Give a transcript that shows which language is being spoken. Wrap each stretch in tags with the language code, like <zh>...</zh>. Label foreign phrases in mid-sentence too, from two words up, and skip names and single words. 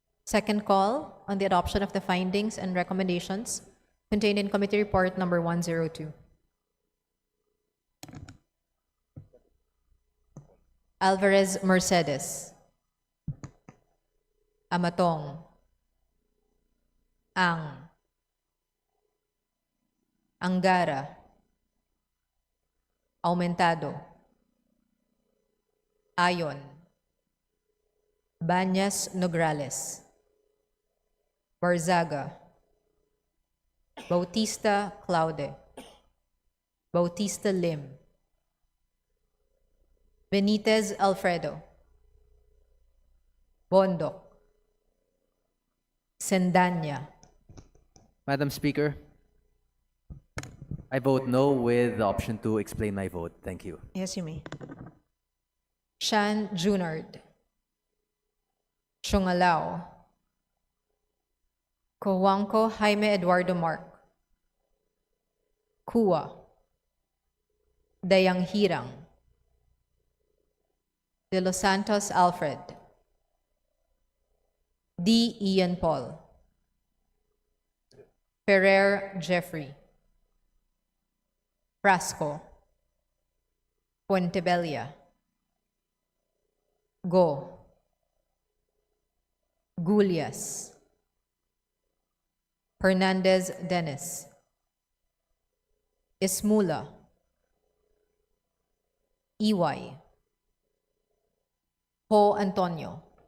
<en>Second call on the adoption of the findings and recommendations contained in Committee Report Number 102. Alvarez Mercedes. Amatong. Angara. Aumentado. Ayon. Banyas Nograles. Barzaga. Bautista Claude. Bautista Lim. Benitez Alfredo. Bondoc. Sendanya. Madam Speaker, I vote no with the option to explain my vote. Thank you. Yes, you may. Shan Junard. Chungalao. Cojuangco Jaime Eduardo Mark. Kua. Dayang Hirang. De Los Santos Alfred. D. Ian Paul. Ferrer Jeffrey. Frasco. Puentebella. Go. Gulias. Hernandez Dennis. Ismula. Iway. Ho Antonio.</en>